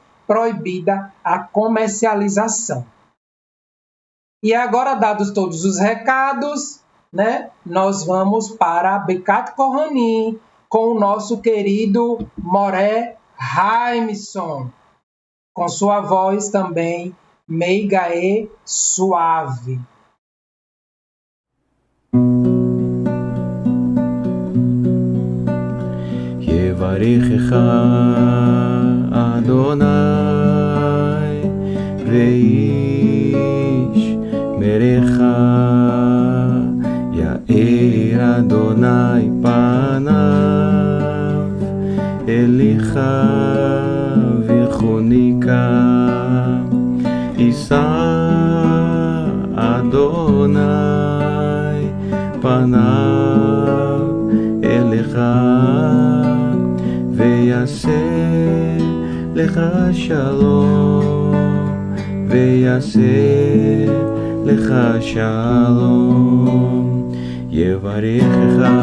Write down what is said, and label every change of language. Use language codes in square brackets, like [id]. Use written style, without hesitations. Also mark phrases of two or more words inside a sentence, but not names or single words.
[pt] Proibida a comercialização. E agora, dados todos os recados, né, nós vamos para [he] ברכת כהנים, [pt] com o nosso querido Moré Jaimson, com sua voz também meiga e suave. [he] יברכך יהוה וישמרך יאר יהוה פניו אליך ויחנך ישא יהוה פניו אליך ויעשה לך שלום, ויעשה לך שלום, יברכך